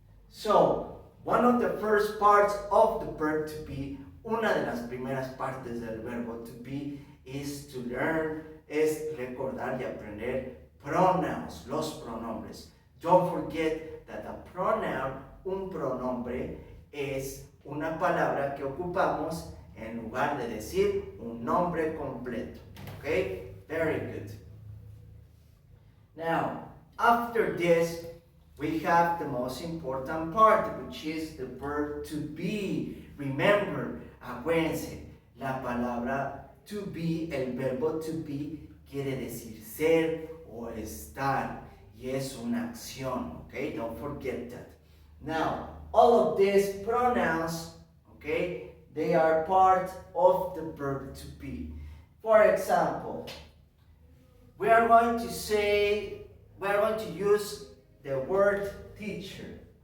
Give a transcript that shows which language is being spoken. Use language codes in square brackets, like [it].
[en] So, one of the first parts of the verb to be, [es] una de las primeras partes del verbo to [en] be is to learn, [es] es recordar y aprender [en] pronouns, [es] los pronombres. [en] Don't forget that a pronoun, [es] un pronombre, es una palabra que ocupamos en lugar de decir un nombre completo. [en] Okay? Very good. Now, after this, we have the most important part, which is the verb to be. Remember, [es] acuérdense, la palabra to be, el verbo to be, quiere decir ser o estar. Y es una acción, [en] okay? Don't forget that. Now, all of these pronouns, okay, they are part of the verb to be. For example, we are going to use the word teacher.